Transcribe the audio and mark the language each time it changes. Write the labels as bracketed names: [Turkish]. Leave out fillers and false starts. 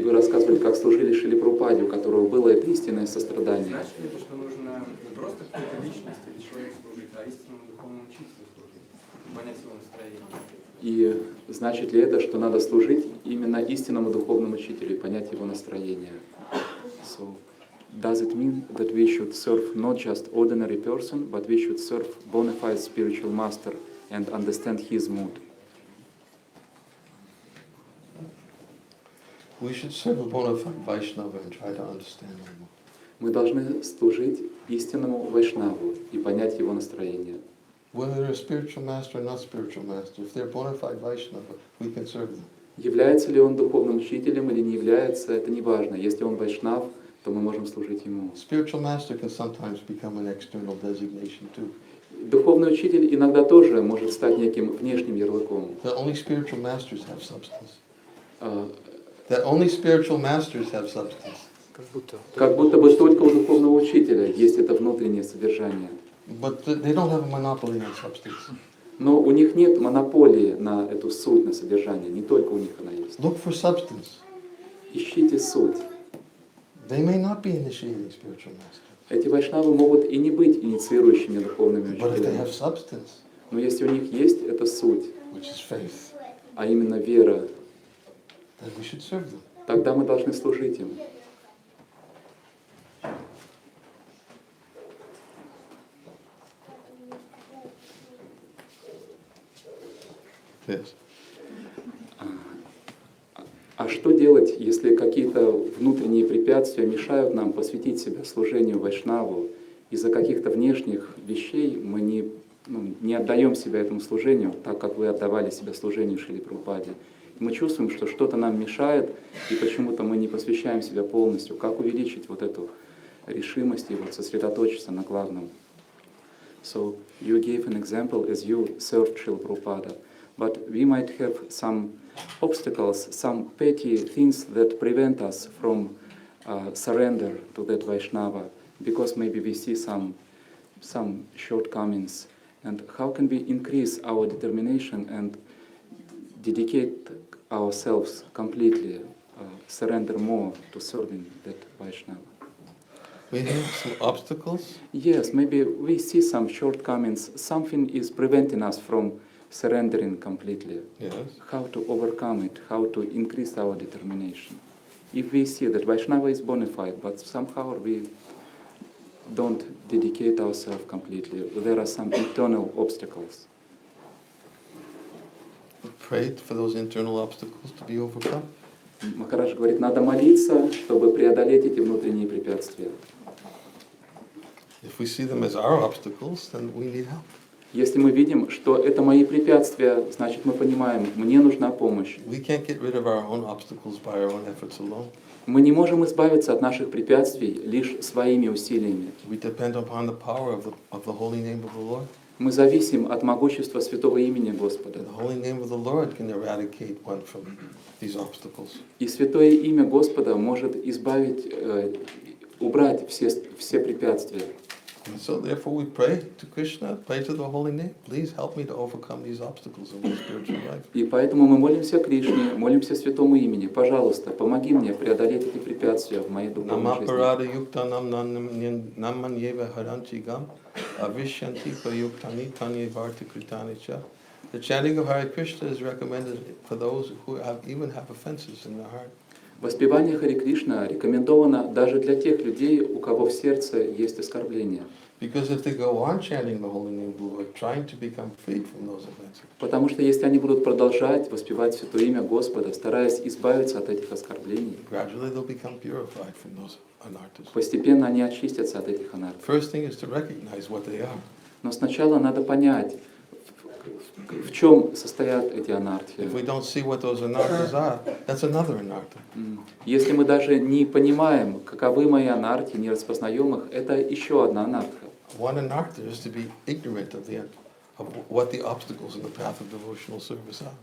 [Russian] И вы рассказывали, как служили Шриле Прабхупаде, у которого было это истинное сострадание. Значит ли это, что нужно не просто какой-то личности или человеку служить, а истинному духовному учителю служить, понять его настроение? И значит ли это, что надо служить именно истинному духовному учителю и понять его настроение? [English] So, does it mean that we should serve not just ordinary person, but we should serve bona fide spiritual master and understand his mood? We should serve a bona fide Vaishnava and try to understand him. [Russian] Мы должны служить истинному вайшнаву и понять его настроение. [English] Whether they're a spiritual master or not spiritual master, if they're bona fide Vaishnava, we can serve them. [Russian] Является ли он духовным учителем или не является, это не важно. Если он вайшнав, то мы можем служить ему. [English] Spiritual master can sometimes become an external designation too. [Russian] Духовный учитель иногда тоже может стать неким внешним ярлыком. [English] That only spiritual masters have substance. That only spiritual masters have substance. [Russian] Как будто бы только у духовного учителя есть это внутреннее содержание. But they don't have a monopoly on substance. Но у них нет монополии на эту суть, на содержание. Не только у них она есть. [English] Look for substance. [Russian] Ищите суть. [English] They may not be initiating spiritual masters. [Russian] Эти вайшнавы могут и не быть инициирующими духовными [English] But if they have [Russian] учителями. [English] substance, [Russian] Но если у них есть эта суть, [English] which is faith, [Russian] а именно вера, [English] then we should serve them. [Russian] тогда мы должны служить им. [English] Yes. [Russian] А что делать, если какие-то внутренние препятствия мешают нам посвятить себя служению вайшнаву? Из-за каких-то внешних вещей мы не отдаем себя этому служению, так как вы отдавали себя служению Шриле Прабхупаде. Мы чувствуем, что что-то нам мешает, и почему-то мы не посвящаем себя полностью. Как увеличить вот эту решимость и вот сосредоточиться на главном? [English] So you gave an example as you served Srila Prabhupada, but we might have some obstacles, some petty things that prevent us from surrender to that Vaishnava, because maybe we see some shortcomings. And how can we increase our determination and dedicate ourselves completely, surrender more to serving that Vaishnava? We have some obstacles. Yes, maybe we see some shortcomings, something is preventing us from surrendering completely. Yes. How to overcome it, how to increase our determination. If we see that Vaishnava is bona fide, but somehow we don't dedicate ourselves completely, there are some internal obstacles. Pray for those internal obstacles to be overcome. [Russian] Махарадж говорит, надо молиться, чтобы преодолеть эти внутренние препятствия. [English] If we see them as our obstacles, then we need help. [Russian] Если мы видим, что это мои препятствия, значит мы понимаем, мне нужна помощь. [English] We can't get rid of our own obstacles by our own efforts alone. [Russian] Мы не можем избавиться от наших препятствий лишь своими усилиями. [English] We depend upon the power of the holy name of the Lord. [Russian] Мы зависим от могущества святого имени Господа. [English] The holy name of the Lord can eradicate one from these obstacles. [Russian] И святое имя Господа может избавить убрать все препятствия. [English] And so therefore we pray to Krishna, pray to the holy name. Please help me to overcome these obstacles in my spiritual life. [Russian] И поэтому мы молимся Кришне, молимся Святому имени. Пожалуйста, помоги мне преодолеть эти препятствия в моей духовной жизни. [Sanskrit] Namaparada yuktanam namanyeva haranchigam avishyanti prayuktani tanye varti kritani cha. [English] The chanting of Hare Krishna is recommended for those who even have offenses in their heart. [Russian] Воспевание Харе Кришна рекомендовано даже для тех людей, у кого в сердце есть оскорбления. [English] Because if they go on chanting the holy name, who are trying to become freed from those offenses. [Russian] Потому что если они будут продолжать воспевать Святое имя Господа, стараясь избавиться от этих оскорблений, [English] Gradually they'll become purified from those anarthas. [Russian] постепенно они очистятся от этих анарт. [English] First thing is to recognize what they are. [Russian] Но сначала надо понять, в чем состоят эти анархии. [English] If we don't see what those anarthas are, that's another anartha. [Russian] Если мы даже не понимаем, каковы мои анархии, не распознаем их, это еще одна анархия. [English] One anartha is to be ignorant of what the obstacles in the path of devotional service are.